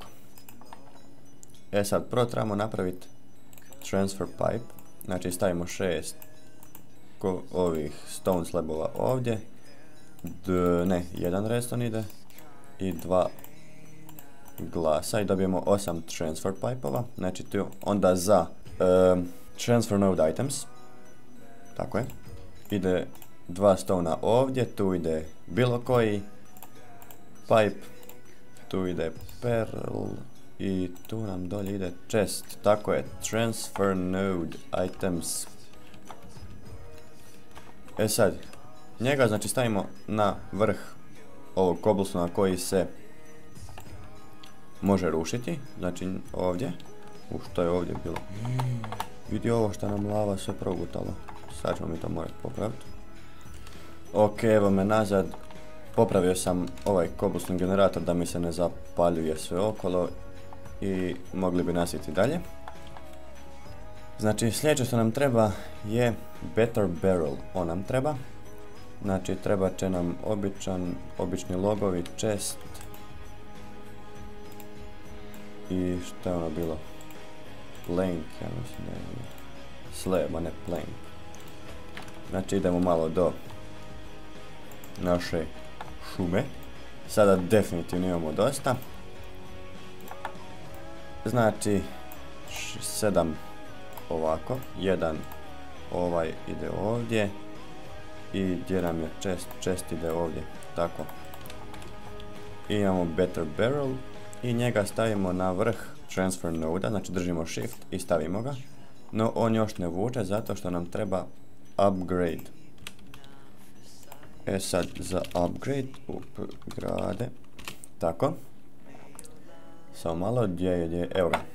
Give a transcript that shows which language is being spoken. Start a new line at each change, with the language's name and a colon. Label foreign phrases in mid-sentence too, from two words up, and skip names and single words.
Croatian: Sad prvo trebamo napraviti
English: transfer pipe,
Croatian: znači stavimo 6 ovih
English: stone slabova
Croatian: ovdje, jedan redstone ide i 2 glasa i dobijemo 8
English: transfer pipeova,
Croatian: znači tu onda za
English: transfer node items,
Croatian: tako je, ide 2 stona ovdje, tu ide bilo koji pipe, tu ide pearl i tu nam dolje ide chest, tako je, transfer node items. Sad, njega znači stavimo na vrh ovog cobblestona koji se može rušiti, znači ovdje. Što je ovdje bilo? Vidi ovo što nam lava sve progutalo. Sad ćemo mi to morati popraviti. Ok, evo me nazad. Popravio sam ovaj
English: cobblestone generator
Croatian: da mi se ne zapaljuje sve okolo i mogli bi nastaviti dalje. Znači sljedeće što nam treba je
English: better barrel,
Croatian: on nam treba. Znači treba će nam obični logovi, chest i što je ono bilo? Plank, ja mislim da je slab, a ne plank. Znači idemo malo do naše šume. Sada definitivno imamo dosta. Znači 7 ovako, jedan ovaj ide ovdje i gdje nam je chest ide ovdje, tako. I imamo
English: better barrel
Croatian: i njega stavimo na vrh
English: transfer noda,
Croatian: znači držimo shift i stavimo ga, no on još ne vuče zato što nam treba upgrade. Sad za upgrade, upgrade, tako. Samo malo, gdje je, evo ga.